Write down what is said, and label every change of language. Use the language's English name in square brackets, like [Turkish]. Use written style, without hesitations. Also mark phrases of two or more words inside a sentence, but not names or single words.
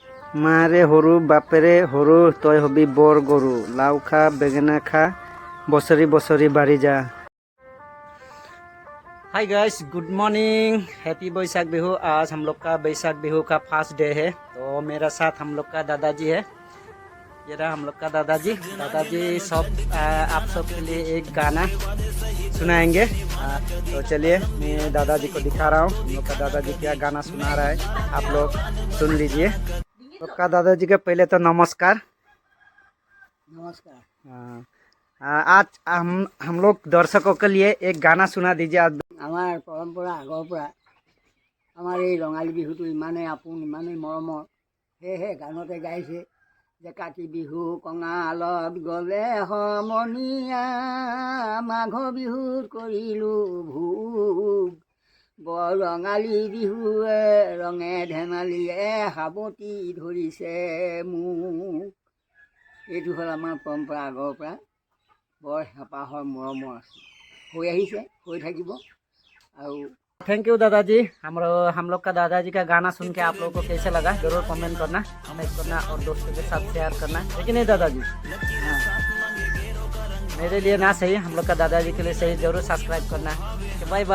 [English] मारे हरु बापेरे हरु तय हबी बर गरु लाव खा बेगेना खा बसरी बसरी बारी जा। Hi guys, good morning, happy बैसाख बिहू। [Hindi] आज हम लोग का बैसाख बिहू का [English] first day [Hindi] है। तो मेरा साथ हम लोग का दादाजी है। ये रहा हम लोग का दादाजी। सब आप सब के लिए एक गाना सुनाएंगे। तो चलिए मैं दादाजी को दिखा रहा हूँ हम लोग का दादाजी क्या गाना सुना रहा है, आप लोग सुन लीजिए। लोग का दादाजी के पहले तो नमस्कार। नमस्कार। आज हम लोग दर्शकों के लिए एक गाना सुना दीजिए। आज [Assamese] আমাৰ পৰম্পৰা আগৰ পৰা আমাৰ এই ৰঙালী বিহুটো ইমানেই আপোন, ইমানেই মৰমৰ, সেয়েহে গানতে গাইছে যে কাতি বিহু কঙালত গ'লে সমনীয়া, মাঘ বিহুত কৰিলোঁ ভোগ, বৰ ৰঙালী বিহুৱে ৰঙে ধেমালিয়ে সাৱটি ধৰিছে মোক। এইটো হ'ল আমাৰ পৰম্পৰা আগৰ পৰা বৰ হেঁপাহৰ মৰমৰ আছে, হৈ আহিছে, হৈ থাকিব। [English] thank you दादाजी। [Hindi] हम लोग का दादाजी का गाना सुन के आप लोगों को कैसे लगा जरूर कमेंट करना, लाइक करना और दोस्तों के साथ शेयर करना, लेकिन नहीं दादाजी? मेरे लिए ना सही, हम लोग का दादाजी के लिए सही, जरूर सब्सक्राइब करना।